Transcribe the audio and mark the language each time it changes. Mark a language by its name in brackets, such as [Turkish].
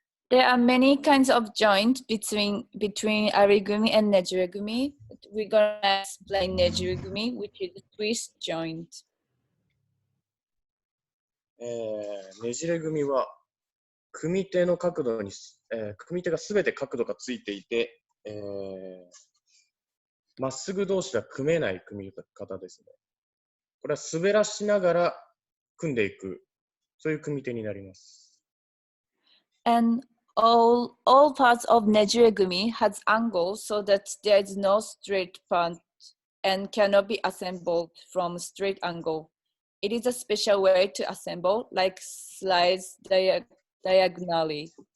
[English] There are many kinds of joint between ari-gumi and nejire-gumi. We're gonna explain nejire-gumi, which is a twist joint. [Japanese] ねじれ組は組手の角度に、組手がすべて角度がついていて、まっすぐ同士では組めない組み方ですね。これは滑らしながら組んでいく、そういう組み手になります。 [English] And all parts of nejire-gumi has angles so that there is no straight part and cannot be assembled from straight angle. It is a special way to assemble, like slice diagonally.